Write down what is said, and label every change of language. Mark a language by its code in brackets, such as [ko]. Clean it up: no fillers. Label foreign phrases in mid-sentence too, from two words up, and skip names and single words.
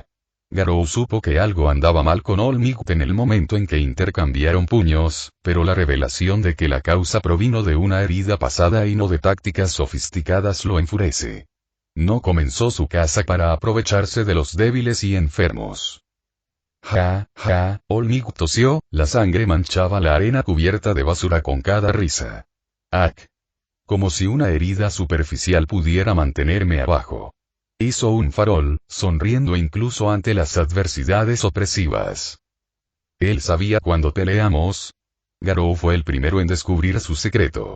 [es] Garou supo que algo andaba mal con Olmigt en el momento en que intercambiaron puños, pero la revelación de que la causa provino de una herida pasada y no de tácticas sofisticadas lo enfurece. No comenzó su caza para aprovecharse de los débiles y enfermos. Ja, ja, Olmigt tosió, la sangre manchaba la arena cubierta de basura con cada risa. ¡Ac! Como si una herida superficial pudiera mantenerme abajo. Hizo un farol, sonriendo incluso ante las adversidades opresivas. Él sabía cuando peleamos. Garou fue el primero en descubrir su secreto.